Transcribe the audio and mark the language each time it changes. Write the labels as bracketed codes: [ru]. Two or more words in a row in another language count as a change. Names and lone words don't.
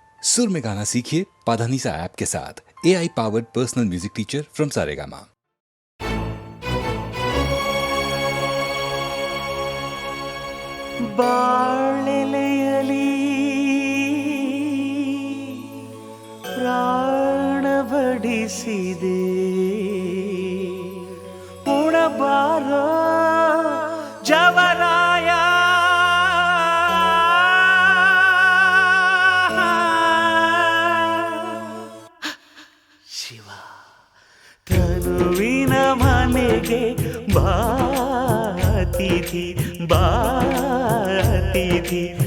[hi] सुर में गाना सीखिए पाधानीसा ऐप के साथ। [en] AI powered personal music teacher from Saregama. [kn] ಬಾಳೆಲೆಯಲಿ ಪ್ರಾಣ ಬಡಿಸಿದೆ ಉಣಬಾರೋ ಜವರಾಯ ಶಿವ ತನುವಿನ ಮನೆಗೆ ಬಾತಿಥಿ ಬಾತಿಥಿ